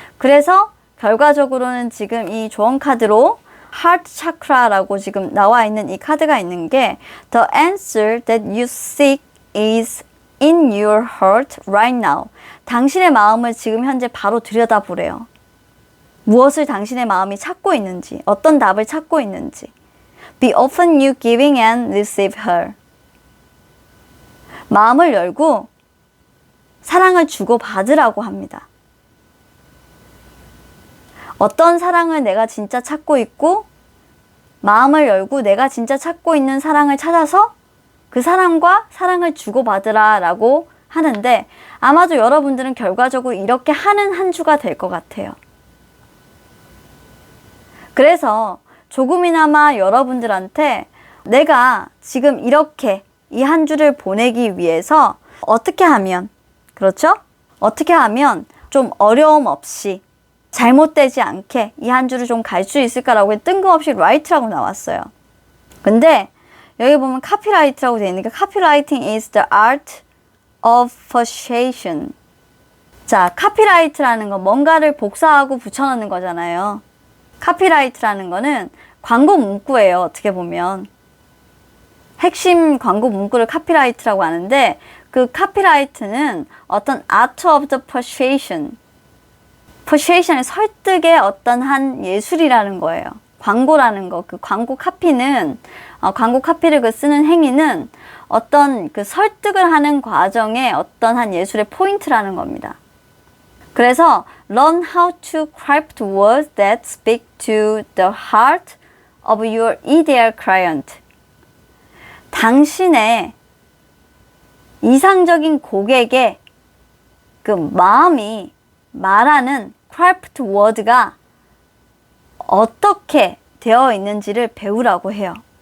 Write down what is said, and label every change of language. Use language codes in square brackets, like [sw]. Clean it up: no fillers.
[ko] 그래서 결과적으로는 지금 이 조언 카드로 Heart Chakra라고 지금 나와 있는 이 카드가 있는 게 [en] The answer that you seek is in your heart right now. [ko] 당신의 마음을 지금 현재 바로 들여다보래요. 무엇을 당신의 마음이 찾고 있는지, 어떤 답을 찾고 있는지. [en] Be open you giving and receive her. [ko] 마음을 열고 사랑을 주고 받으라고 합니다. 어떤 사랑을 내가 진짜 찾고 있고 마음을 열고 내가 진짜 찾고 있는 사랑을 찾아서 그 사람과 사랑을 주고받으라 라고 하는데 아마도 여러분들은 결과적으로 이렇게 하는 한 주가 될 것 같아요. 그래서 조금이나마 여러분들한테 내가 지금 이렇게 이 한 주를 보내기 위해서 어떻게 하면 그렇죠? 어떻게 하면 좀 어려움 없이 잘못되지 않게 이 한 주를 좀 갈 수 있을까라고 뜬금없이 write라고 나왔어요. 근데 여기 보면 copyright라고 되어 있으니까 [en] copywriting is the art of persuasion. [ko] 자, copyright라는 건 뭔가를 복사하고 붙여넣는 거잖아요. copyright라는 거는 광고 문구예요. 어떻게 보면. 핵심 광고 문구를 copyright라고 하는데 그 copyright는 어떤 [en] art of the persuasion. [ko] persuasion의 설득의 어떤 한 예술이라는 거예요. 광고라는 거, 그 광고 카피는 광고 카피를 그 쓰는 행위는 어떤 그 설득을 하는 과정의 어떤 한 예술의 포인트라는 겁니다. 그래서 [en] learn how to craft words that speak to the heart of your ideal client. [ko] 당신의 이상적인 고객의 그 마음이 말하는 craft word가 어떻게 되어 있는지를 배우라고 해요.